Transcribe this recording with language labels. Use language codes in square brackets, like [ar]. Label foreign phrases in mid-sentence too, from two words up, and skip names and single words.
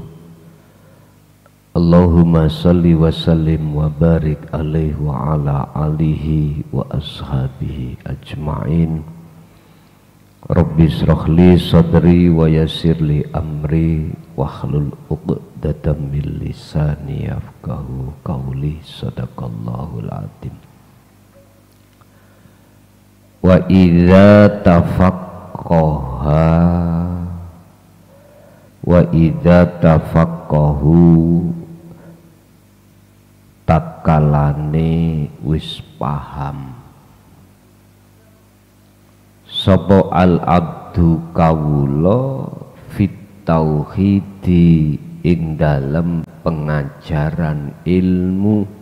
[ar] اللهم صل وسلم وبارك عليه وعلى آله وأصحابه أجمعين. رب اشرح لي صدري ويسر لي أمري واحلل عقدة من لساني يفقهوا قولي. صدق الله العظيم. وإذا تفقهوا [jv] takalane wis paham sapa [ar] العبد [jv] kawula [ar] في التوحيد [jv] ing dalem pengajaran ilmu